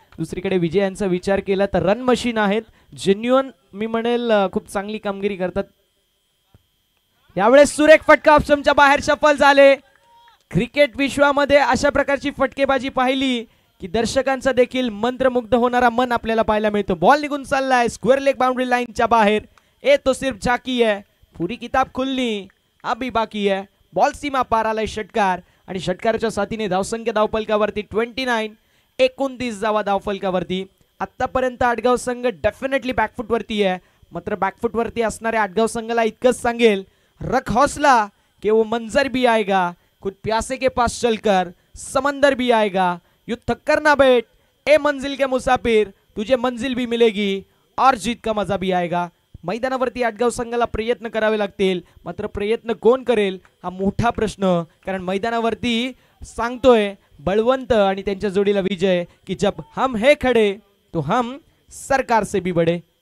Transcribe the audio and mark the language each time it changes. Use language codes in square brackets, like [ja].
[mr] दुसरीकडे विजय यांचा विचार केला तर रन मशीन आहेत, जेन्युअन मी म्हणेल खूप चांगली कामगिरी करतात. यावेळेस सुरेख फटका ऑप्शनच्या बाहेर सफल झाले. क्रिकेट विश्वामध्ये अशा प्रकारची फटकेबाजी पाहिली की दर्शकांचा देखील मंत्रमुग्ध होणारा मन आपल्याला पाहायला मिळतो. बॉल निघून चाललाय स्क्वेअर लेग बाउंड्री लाईनच्या बाहेर. [hi] ए तो सिर्फ झाकी है, पुरी किताब खुलनी अभी बाकी है. [mr] बॉल सीमा पार आलाय षटकार आणि षटकाराच्या साथीने धावसंख्या धावफलकावरती 29, 29 धावा धावफलकावरती. आतापर्यंत आटगाव संघ डेफिनेटली बॅकफुट वरती आहे, मात्र बॅकफुट वरती असणाऱ्या आटगाव संघाला इतकंच सांगेल, [hi] रख हौसला कि वो मंजर भी आएगा, [mr] खुद प्यासे के पास चलकर समंदर भी आएगा. [hi] यू थक्कर ना बैठ ए मंजिल के मुसाफिर, तुझे मंजिल भी मिलेगी और जीत का मजा भी आएगा. [mr] मैदानावरती आटगाव संघाला प्रयत्न करावे लागतील, मात्र प्रयत्न कोण करेल हा मोठा प्रश्न. कारण मैदानावरती सांगतोय बळवंत आणि त्यांच्या जोडीला विजय [hi] की जब हम है खडे तो हम सरकार से भी बडे.